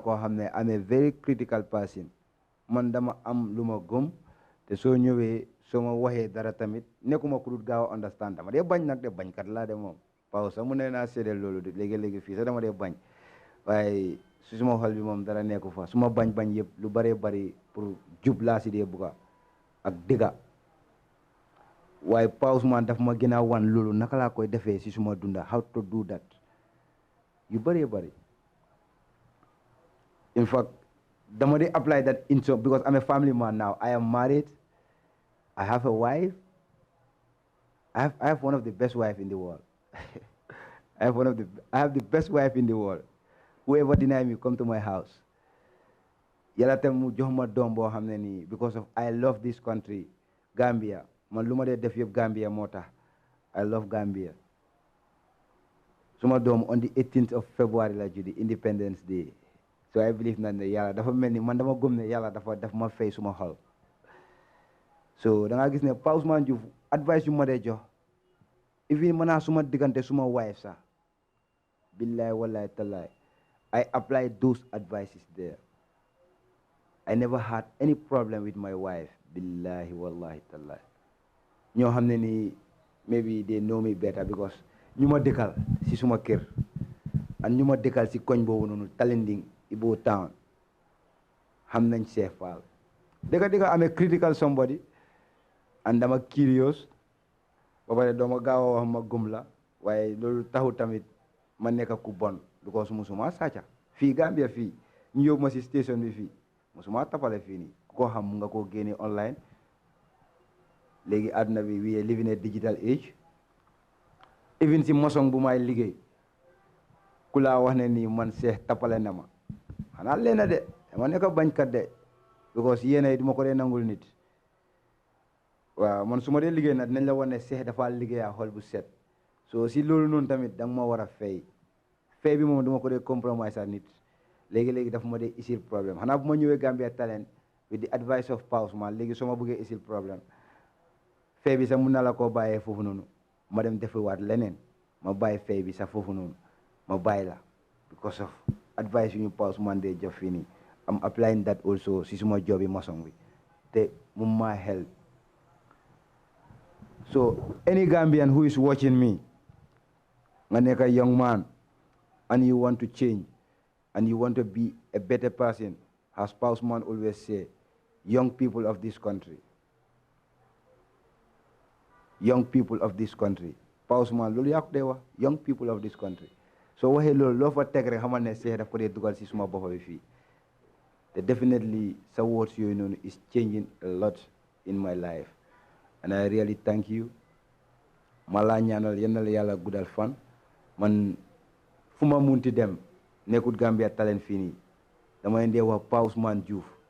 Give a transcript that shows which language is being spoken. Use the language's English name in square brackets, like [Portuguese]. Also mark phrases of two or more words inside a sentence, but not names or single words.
[Wolof] koo xam ne [English] I'm a very critical person [Wolof] man dama am lu ma gëm te soo ñëwee soo ma waxee dara tamit nekkuma ku dul gaaw a understand dama dee bañ nag de bañkat laa de moom Pao sax mu ne naa séddale loolu de léegi-léegi fii sax dama dee bañ waaye su suma xol bi moom dara nekku fa su ma bañ yëpp lu baree bari pour jub laa si dee bugga ak dëgga waaye Pa Ousman daf ma gën a wan loolu naka laa koy defee si suma dunda [English] how to do that [Wolof] yu bëree bëri [English] in fact [Wolof] dama dee [English] apply that in so because I'm a family man now I am married I have a wife I have one of the best wife in the world I have the best wife in the world whoever deny me come to my house [Wolof] yàlla tam mu jox ma doom boo xam ne nii [English] because of I love this country Gambia [Wolof] man lu ma dee def yëpp Gambia moo tax [English] I love Gambia [Wolof] suma doom [English] on the 18th of February [Wolof] la juddi Independence Day [English] so I believe [Wolof] na ne yàlla dafa mel ni man dama gëm ne yàlla daf ma fay suma xol so da nga gis ne Pa Ousman Joof advice yu ma dee jox even mën naa suma diggante suma wife sax [Arabic] بالله والله تالله [English] I apply those advices there I never had any problem with my wife [Arabic] بالله والله تالله [Wolof] ñoo xam ne ni [English] maybe they know me better because [Wolof] ñu ma dëkkal si suma kër and ñu ma dëkkal si koñ boobu noonu Talending Ibo Town xam nañ Cheikh Fall dëgga amee critical somebody and dama curious ba pare dooma gaaw a wax ma gëm la waaye loolu taxu tamit ma nekk ku bon because musuma sàcca fii Gambia fii ñu yóbbu ma si station bi fii musuma tapale fii nii ku ko xam mu nga koo génne online léegi àdduna bi [English] we are living a digital age even [Wolof] si maçon bu may liggéey ku laa wax ne nii man Cheikh tapale na ma xanaa leena de dama nekk bañkat de because yéena yi duma ko dee nangul nit waaw man su ma dee liggéey nag dinañ la wane ne Cheikh dafa liggéeyaa xol bu set so si loolu noonu tamit da nga ma war a fay bi moom duma ko dee compromise ak nit léegi-léegi dafa ma dee isil problème xanaa bu ma ñëwee Gambia Talent [English] with the advice of [Wolof] Pa Ousman léegi soo ma bëggee isil problème fay bi sax mun na la koo bàyyee foofu noonu ma dem defiwaat leneen ma bàyyi fay bi sax foofu noonu ma bàyyi la because of advice yu ñu Pa Ousman dee jox fii nii [English] am applying that also [Wolof] si suma job yi maçon bi te mu maa help [English] so any Gambian who is watching me [Wolof] nga nekk [English] a young man and you want to change and you want to be a better person as Pa Ousman always say young people of this country [Wolof] Pa Ousman loolu yaa ko dee wax [English] young people of this country [Wolof] so waxee loolu loo fa teg rek xamal ne Cheikh daf ko dee dugal si suma bopp bi fii te definitely sa words yooyu noonu [English] is changing a lot in my life and I really thank you [Wolof] ma laa ñaanal yal na la yàlla guddal fan man fu ma munti dem nekkut Gambia Talent fii nii dama leen dee wax Pa Ousman Joof